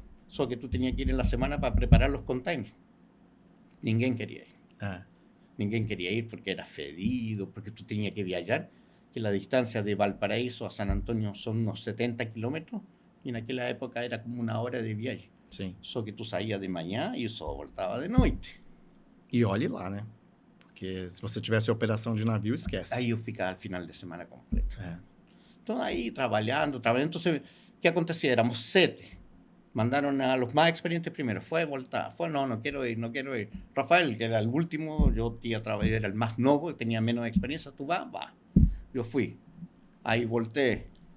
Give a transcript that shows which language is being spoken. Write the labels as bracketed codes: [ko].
[es] Solo que tú tenías que ir en la semana para preparar los containers. [pt] Ninguém [es] quería ir. [pt] Ninguém [es] quería ir porque era fedido, porque tú tenías que viajar, que la distancia de Valparaíso a San Antonio son unos 70 kilómetros, y en aquella época era como 1 hora de viaje. [pt] Sim. Só que [es] tú saías [pt] de manhã e só voltava de noite. E olhe lá, né? Porque se você tivesse operação de navio, esquece. Aí eu ficava [es] al final de semana completo. Entonces ahí trabajando. Entonces, ¿qué acontecía? Éramos 7. Mandaron a los más experientes primero. No quiero ir. Rafael, que era el último, era el más nuevo, tenía menos experiencia. Tú vas, va. Yo fui. Ahí volteé.